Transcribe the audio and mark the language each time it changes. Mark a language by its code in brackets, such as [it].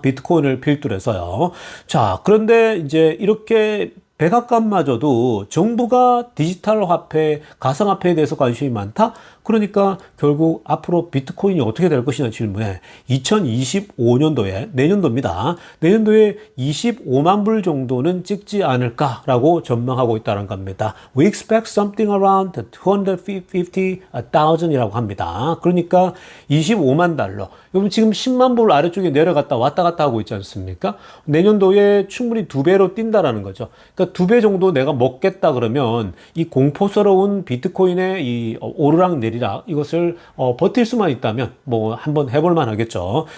[ko] 비트코인을 필두로 해서요. 자, 그런데 이제 이렇게 백악관마저도 정부가 디지털 화폐, 가상화폐에 대해서 관심이 많다? 그러니까 결국 앞으로 비트코인이 어떻게 될 것이냐는 질문에 2025년도에, 내년도입니다. 내년도에 25만 불 정도는 찍지 않을까라고 전망하고 있다는 겁니다. [en] We expect something around 250,000 [ko] 이라고 합니다. 그러니까 25만 달러. 여러분 지금 10만 불 아래쪽에 내려갔다 왔다 갔다 하고 있지 않습니까? 내년도에 충분히 2배로 뛴다라는 거죠. 그러니까 2배 정도 내가 먹겠다 그러면 이 공포스러운 비트코인의 이 오르락 내리락 내리락 이것을 버틸 수만 있다면 뭐 한번 해볼 만하겠죠.